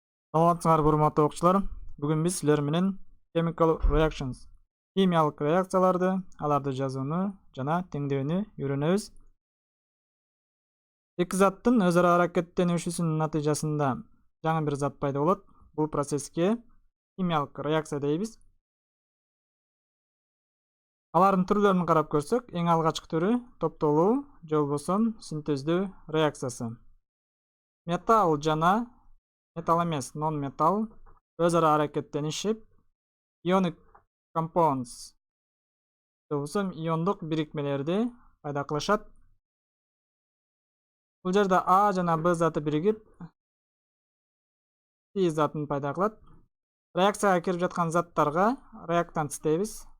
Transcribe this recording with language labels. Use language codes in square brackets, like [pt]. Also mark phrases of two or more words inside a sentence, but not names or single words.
[ky] Саламатсыңарбы урматтуу окуучулар. Бүгүн биз силер менен [en] chemical reactions, [ky] химиялык реакцияларды, аларды жазууну жана теңдөөнү үйрөнөбүз. Эки заттын өз ара аракеттенишүүсүнүн натыйжасында жаңы бир зат пайда болот. Бул процесске химиялык реакция дейбиз. Алардын түрлөрүн карап көрсөк, эң алгачкы түрү топтолуу же болбосо синтездөө реакциясы. Металл жана металл эмес, non металл өз ара аракеттенишип, [en] ionic compounds [ky] же болбосо иондук бирикмелерди пайда кылышат. Бул жерде А жана Б заты биригип C затын пайда кылат. Реакцияга кирип жаткан заттарга реактант дейбиз.